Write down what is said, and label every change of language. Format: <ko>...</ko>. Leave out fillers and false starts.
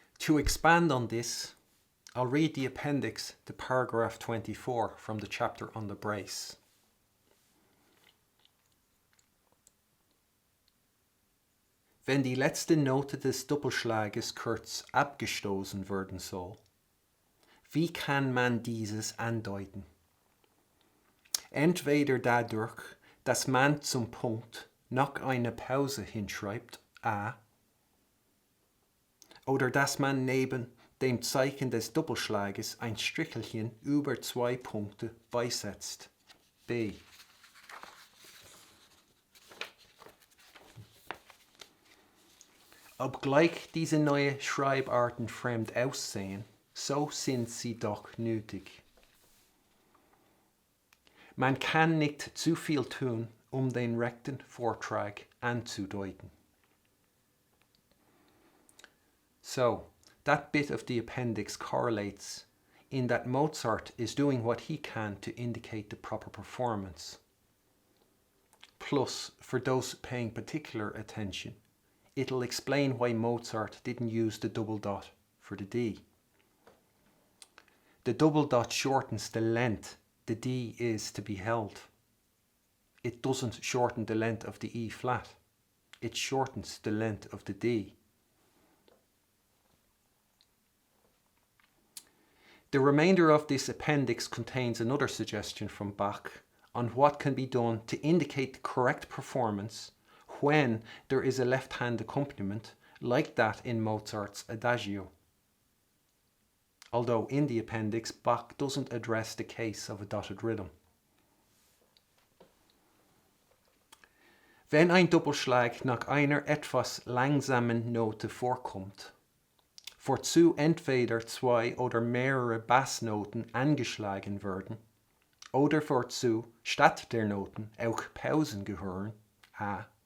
<en>To expand on this, I'll read the appendix to paragraph 24 from the chapter on the brace.</en> <de>wenn die letzte Note des Doppelschlages kurz abgestoßen werden soll. Wie kann man dieses andeuten? Entweder dadurch, dass man zum Punkt noch eine Pause hinschreibt, a, oder dass man neben dem Zeichen des Doppelschlages ein Strichelchen über 2 Punkte beisetzt, b. Obgleich diese neuen Schreibarten fremd aussehen, so sind sie doch nötig. Man kann nicht zu viel tun, um den rechten Vortrag anzudeuten.</de> <en>So, that bit of the appendix correlates in that Mozart is doing what he can to indicate the proper performance. Plus, for those paying particular attention, it'll explain why Mozart didn't use the double dot for the D. The double dot shortens the length the D is to be held. It doesn't shorten the length of the E flat. It shortens the length of the D. The remainder of this appendix contains another suggestion from Bach on what can be done to indicate the correct performance when there is a left-hand accompaniment like that in Mozart's Adagio. Although in the appendix, Bach doesn't address the case of a dotted rhythm.</en> <de>Wenn ein Doppelschlag nach einer etwas langsamen Note vorkommt, wozu entweder 2 oder mehrere Bassnoten angeschlagen werden, oder wozu statt der Noten auch Pausen gehören, a.</de>